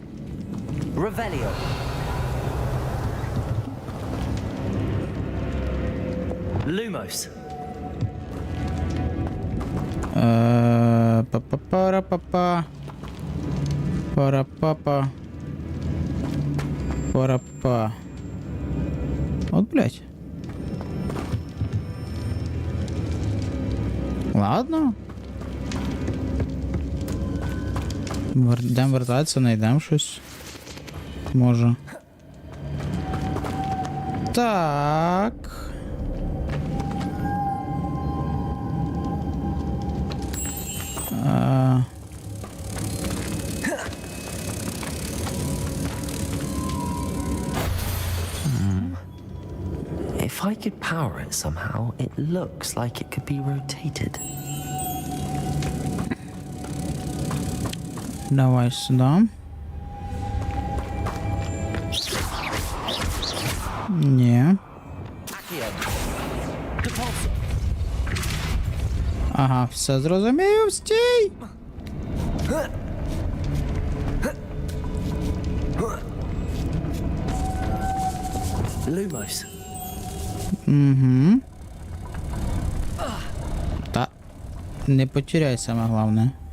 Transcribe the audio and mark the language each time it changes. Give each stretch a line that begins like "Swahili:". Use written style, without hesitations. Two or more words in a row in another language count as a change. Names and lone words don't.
Ukrainian: Ревеліо. Lumos. Па-па-пара-па-па. Пара-па-па. Пара-па.
Russian: От, блядь. Ладно.
Ukrainian: Йдемо вертатися, знайдемо щось. Може. Так.
English: If I could power it somehow, it looks like it could be rotated.
Russian: Давай сюда. Не.
Ukrainian: Ага, все зрозумів, стій! Lumos. Угу. Та не потеряй саме головне.